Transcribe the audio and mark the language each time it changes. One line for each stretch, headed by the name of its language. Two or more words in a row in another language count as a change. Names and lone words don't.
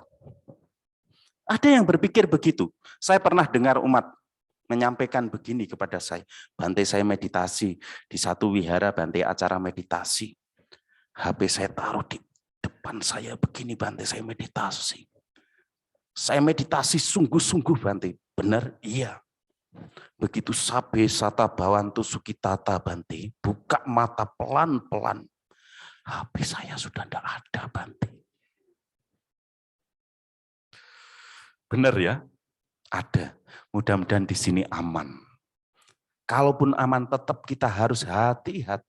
Indonesian: Ada yang berpikir begitu. Saya pernah dengar umat menyampaikan begini kepada saya. Bante saya meditasi, di satu wihara Bante acara meditasi. HP saya taruh di depan saya begini, Bante saya meditasi. Saya meditasi sungguh-sungguh Bante. Benar? Iya. Begitu
Pali: sabe sata bawantu sukitata
Indonesian: Bante, buka mata pelan-pelan. HP saya sudah tidak ada Bante. Benar ya? Ada. Mudah-mudahan di sini aman. Kalaupun aman tetap kita harus hati-hati.